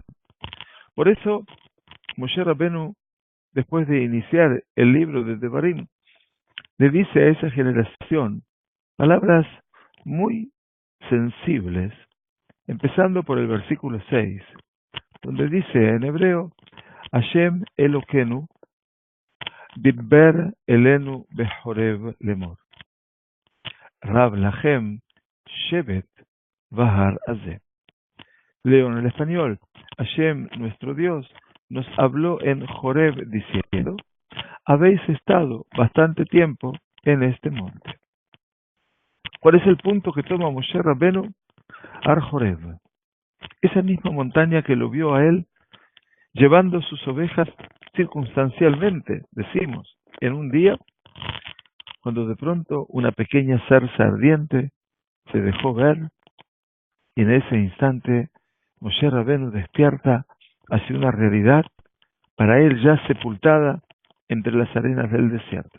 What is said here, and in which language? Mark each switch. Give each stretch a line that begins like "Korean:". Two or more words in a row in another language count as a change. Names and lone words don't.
Spanish: Por eso, Moshe Rabenu, después de iniciar el libro de Devarim, le dice a esa generación palabras muy sensibles, empezando por el versículo 6, donde dice en hebreo,
Hebrew: השם אלוקינו דבר אלינו בחורב לאמר. רב לכם שבת בהר הזה.
Spanish: Leo en el español, Hashem, nuestro Dios, nos habló en Joreb diciendo, habéis estado bastante tiempo en este monte. ¿Cuál es el punto que toma Moshe Rabenu? Ar Joreb, esa misma montaña que lo vio a él llevando sus ovejas circunstancialmente, decimos, en un día, cuando de pronto una pequeña zarza ardiente se dejó ver, y en ese instante Moshe Rabenu despierta hacia una realidad para él ya sepultada entre las arenas del desierto.